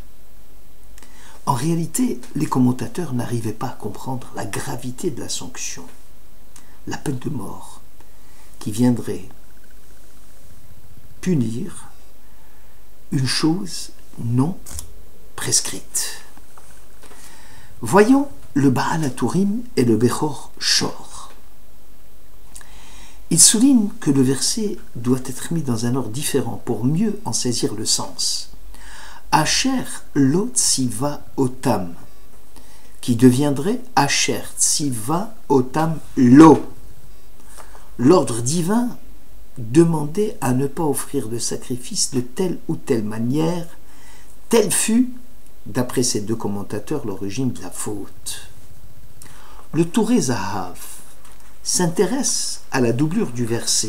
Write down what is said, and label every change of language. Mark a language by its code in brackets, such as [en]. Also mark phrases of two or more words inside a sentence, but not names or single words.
[fr] En réalité, les commentateurs n'arrivaient pas à comprendre la gravité de la sanction, la peine de mort, qui viendrait punir une chose non prescrite. Voyons le Baal HaTurim et le Bechor Shor. Il souligne que le verset doit être mis dans un ordre différent pour mieux en saisir le sens. [he] אשר לא צוה אותם, [fr] qui deviendrait [he] אשר צוה אותם לא. [fr] L'ordre divin demandait à ne pas offrir de sacrifice de telle ou telle manière, telle fut, d'après ces deux commentateurs, l'origine de la faute. Le Touré Zahav s'intéresse à la doublure du verset.